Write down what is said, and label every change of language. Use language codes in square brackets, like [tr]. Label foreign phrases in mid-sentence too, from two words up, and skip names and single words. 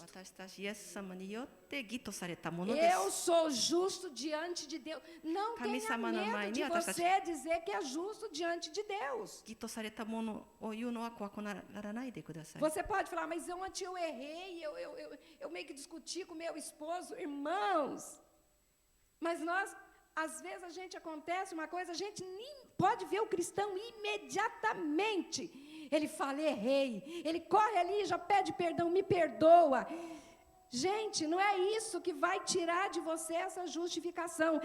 [ja] 私たちイエス様によって義とされたもので [pt] Eu [ja] す。 [pt] sou justo diante de Deus. Não tenha medo de você dizer que é justo diante de Deus. [ja] 義とされたものを言うのは怖くならないでください。 [pt] Você pode falar, mas ontem eu errei, eu meio que discuti com meu esposo, irmãos. Mas nós, às vezes a gente acontece uma coisa, a gente nem pode ver o cristão imediatamente. Ele fala, errei. Ele corre ali e já pede perdão, me perdoa. Gente, não é isso que vai tirar de você essa justificação.